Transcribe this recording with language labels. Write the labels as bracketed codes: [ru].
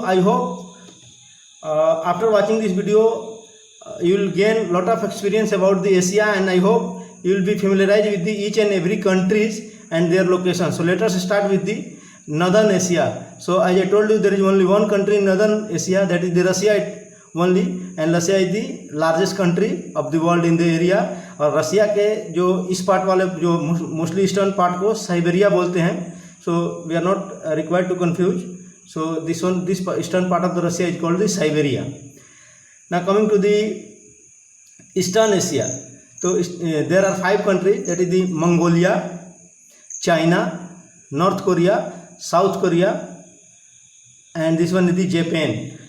[en] I hope after watching this video you will gain lot of experience about the Asia, and I hope you will be familiarized with each and every countries and their location. So let us start with the Northern Asia. So as I told you, there is only one country in Northern Asia, that is the Russia only, and Russia is the largest country of the world in the area. [hi] और रसिया के जो इस part वाले जो mostly eastern part को Siberia बोलते हैं. [en] So we are not required to confuse. So this eastern part of the Russia is called the Siberia. Now coming to the Eastern Asia, so there are 5 countries, that is the Mongolia, China, North Korea, South Korea, and this one is the Japan.